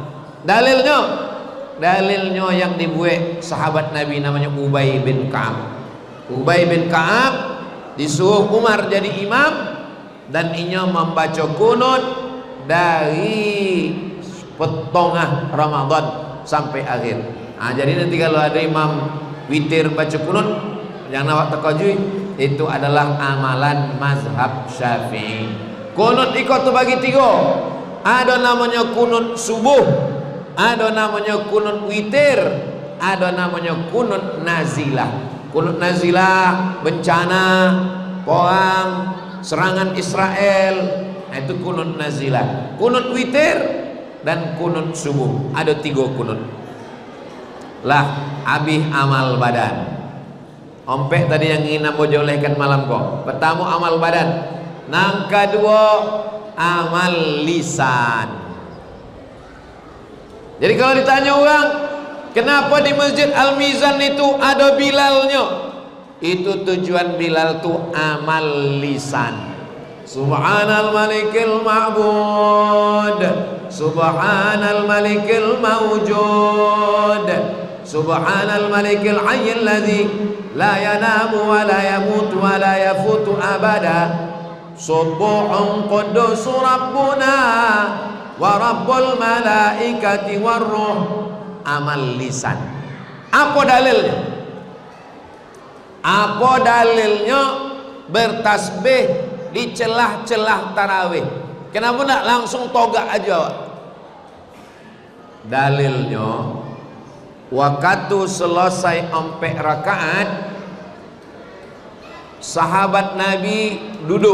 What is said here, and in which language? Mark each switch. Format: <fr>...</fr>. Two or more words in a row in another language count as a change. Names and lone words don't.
<ms>Dalilnya yang dibuat sahabat Nabi namanya Ubay bin Ka'ab. Ubay bin Ka'ab disuruh Umar jadi imam dan inya membaca kunut dari tengah Ramadan sampai akhir. Jadi nanti kalau ada imam witir baca kunut, jangan awak terkejut, itu adalah amalan mazhab Syafi'i. Kunut ikut bagi 3. Ada namanya kunut subuh, ada namanya kunut witir, ada namanya kunut nazilah. Kunut nazilah bencana, perang, serangan Israel, itu kunut nazilah. Kunut witir dan kunut subuh, ada 3 kunut. Lah habis amal badan. Ompek tadi yang ingin ambo jolehkan malam kok. Pertama amal badan, nang kedua amal lisan. Jadi kalau ditanya orang, kenapa di Masjid Al-Mizan itu ada Bilalnya? Itu tujuan Bilal itu amal lisan.</ms> <ar>سبحان الملك المعبود، سبحان الملك الموجود، سبحان الملك الحي الذي لا ينام ولا يموت ولا يفوت أبدا، سبوح قدوس ربنا ورب الملائكة والروح.</ar> <ms>Amal lisan. Apa dalilnya? Apa dalilnya bertasbih di celah-celah tarawih? Kenapa nak langsung togak aja? Dalilnya, waktu selesai 4 rakaat, sahabat Nabi duduk.</ms>